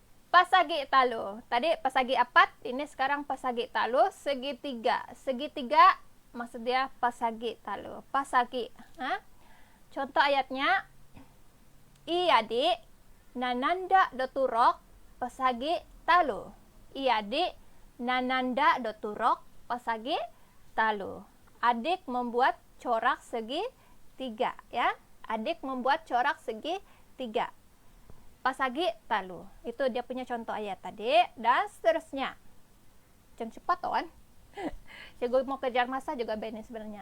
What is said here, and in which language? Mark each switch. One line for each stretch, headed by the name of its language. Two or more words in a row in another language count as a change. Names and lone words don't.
Central Dusun: Pasagi talo. Tadi pasagi apat,
Malay: ini sekarang
Central Dusun: pasagi talo.
Malay: Segitiga. Segitiga maksud dia
Central Dusun: pasagi talo.
Malay: Pasagi. Contoh ayatnya,
Central Dusun: I adik nananda doturok pasagi talo. I adik nananda doturok pasagi talo.
Malay: Adik membuat corak segi 3 ya. Adik membuat corak segi 3.
Central Dusun: Pasagi talo.
Malay: Itu dia punya contoh ayat tadi. Dan seterusnya. Jangan cepat kan. Cikgu mau kejar masa juga benar sebenarnya.